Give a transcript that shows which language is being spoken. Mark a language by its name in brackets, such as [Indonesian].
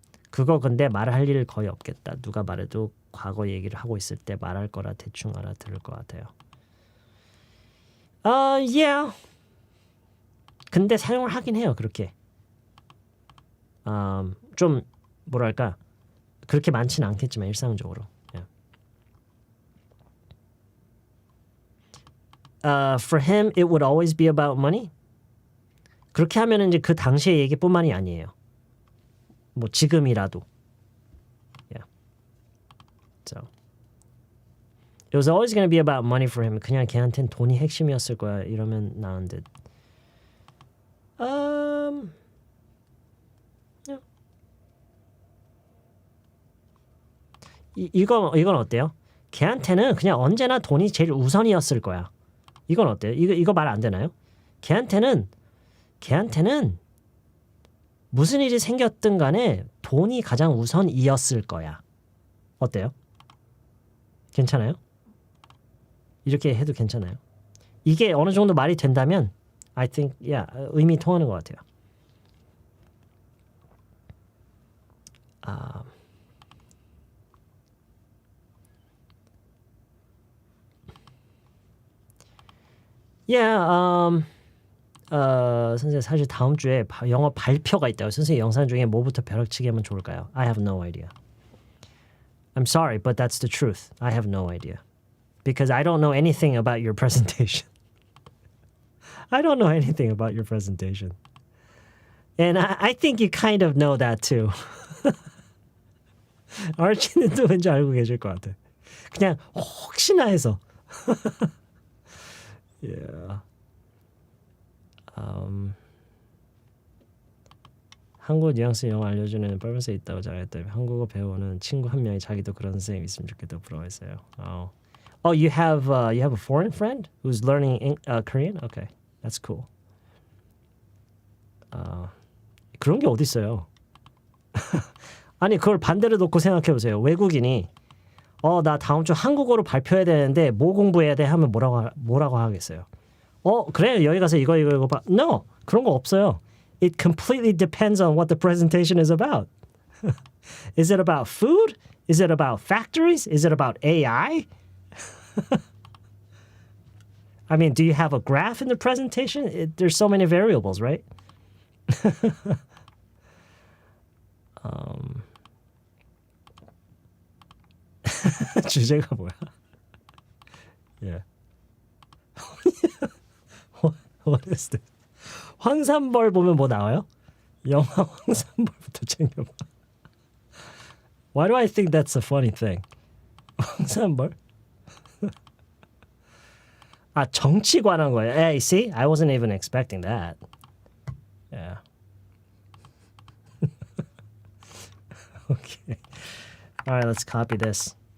[Korean] 그거 근데 말할 일 거의 없겠다. 누가 말해도 과거 얘기를 하고 있을 때 말할 거라 대충 알아들을 것 같아요. [English] Yeah. [Korean] 근데 사용을 하긴 해요. 그렇게. 좀 뭐랄까 그렇게 많지는 않겠지만 일상적으로. [English] Yeah. For him, it would always be about money. [Korean] 그렇게 하면은 이제 그 당시의 얘기뿐만이 아니에요. 뭐 지금이라도. [English] Yeah. So it was always going to be about money for him. [Korean] 그냥 걔한텐 돈이 핵심이었을 거야. 이러면 나은 듯. [English] Yeah. [Korean] 이건 어때요? 걔한테는 그냥 언제나 돈이 제일 우선이었을 거야. 이건 어때요? 이거 말 안 되나요? 걔한테는 무슨 일이 생겼든 간에 돈이 가장 우선이었을 거야. 어때요? 괜찮아요? 이렇게 해도 괜찮아요? 이게 어느 정도 말이 된다면 [English] I think, yeah, [Korean] 의미 통하는 것 같아요. [English] Yeah, [Korean] 선생님 사실 다음 주에 영어 발표가 있다고. 선생님 영상 중에 뭐부터 벼락치기 하면 좋을까요? [English] I have no idea. I'm sorry, but that's the truth. I have no idea. Because I don't know anything about your presentation. I don't know anything about your presentation. And I think you kind of know that too. [Korean] 아르치는 또 왠지 알고 계실 것 같아. 그냥 혹시나 해서. Yeah. 한국 뉘앙스 영어 알려주는 빨간색 있다고 잘했더니 한국어 배우는 친구 한 명이 자기도 그런 선생님 있으면 좋겠다고 부러워했어요. [English] Oh, you have a foreign friend who's learning Korean? Okay, that's cool. [Korean] 그런 게 어디 있어요? 아니 그걸 반대로 놓고 생각해 보세요. 외국인이 나 다음 주 한국어로 발표해야 되는데 뭐 공부해야 돼 하면 뭐라고 하겠어요? 그래 여기 가서 이거 봐. [English] No, [Korean] 그런 거 없어요. [English] It completely depends on what the presentation is about. Is it about food? Is it about factories? Is it about AI? I mean, do you have a graph in the presentation? There's so many variables, right? [Korean] 주제가 뭐야? [English] Yeah. What is this? [Korean] 황산벌 보면 뭐 나와요? 영화 황산벌부터 챙겨봐. [English] Why do I think that's a funny thing? [Korean] 황산벌? 정치 관한 거예요. [English] Hey, see? I wasn't even expecting that. Yeah. Okay. All right, let's copy this.